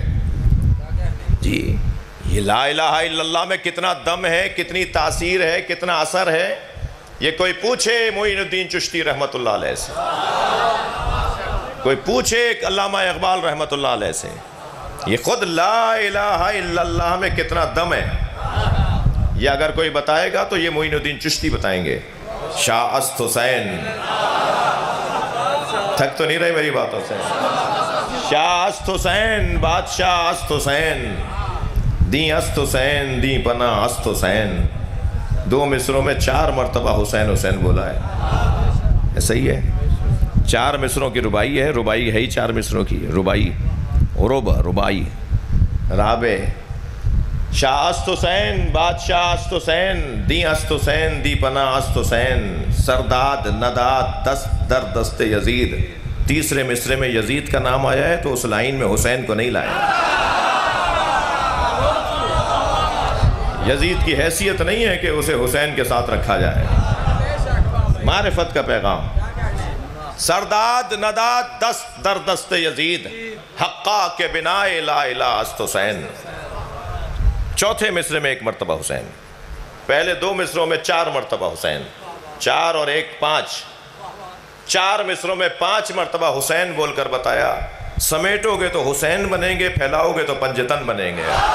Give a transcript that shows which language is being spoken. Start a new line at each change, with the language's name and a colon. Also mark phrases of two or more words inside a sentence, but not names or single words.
Urdu: جی یہ
Arabic: لا الہ الا اللہ
Urdu: میں کتنا دم ہے، کتنی تاثیر ہے، کتنا اثر ہے، یہ کوئی پوچھے معین الدین چشتی رحمت اللہ علیہ سے، کوئی پوچھے علامہ اقبال رحمت اللہ علیہ سے، یہ خود
Arabic: لا الہ الا اللہ
Urdu: میں کتنا دم ہے، یہ اگر کوئی بتائے گا تو یہ معین الدین چشتی بتائیں گے۔
Persian: شاہ است حسین،
Urdu: تھک تو نہیں رہے میری باتوں سے،
Persian: شاہ است حسین، بادشاہ است حسین، دیں است حسین، دیں پناہ است حسین،
Urdu: دو مصروں میں 4 مرتبہ حسین حسین بولا ہے، ایسا ہی ہے، 4 مصروں کی ربائی ہے، ربائی ہے ہی 4 مصروں کی، ربائی ربائی رابع،
Persian: شاہ است حسین، بادشاہ است حسین، دیں است حسین، دی پناہ است حسین، سرداد نداد دست در دست یزید۔
Urdu: تیسرے مصرے میں یزید کا نام آیا ہے تو اس لائن میں حسین کو نہیں لایا، یزید کی حیثیت نہیں ہے کہ اسے حسین کے ساتھ رکھا جائے۔ معرفت کا پیغام،
Persian: سرداد نداد دست در دست یزید، حقا کے بنا لا الہ است حسین۔
Urdu: چوتھے مصرے میں 1 مرتبہ حسین، پہلے 2 مصروں میں 4 مرتبہ حسین، 4 اور 1 5، 4 مصروں میں 5 مرتبہ حسین بول کر بتایا، سمیٹو گے تو حسین بنیں گے، پھیلاؤ گے تو پنجتن بنیں گے۔